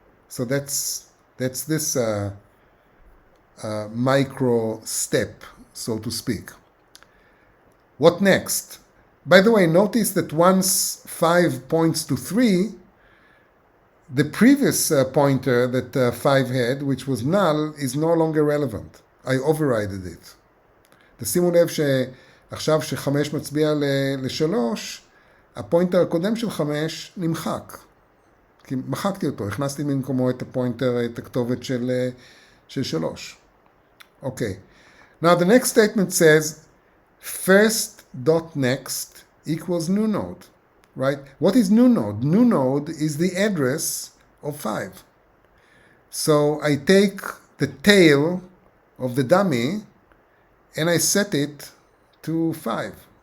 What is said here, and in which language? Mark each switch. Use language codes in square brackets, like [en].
[en] So that's this micro step, so to speak. What next? By the way, notice that once 5 points to 3, the previous pointer that 5 had, which was null, is no longer relevant. I overrided it. [he] תשימו לב שעכשיו ש5 מצביע ל3, הפוינטר הקודם של 5 נמחק. כי מחקתי אותו, הכנסתי במקומו את הפוינטר, את הכתובת של 3. [en] Okay. Now the next statement says first dot next equals new node, right? What is new node? New node is the address of 5. So I take the tail of the dummy and I set it to 5.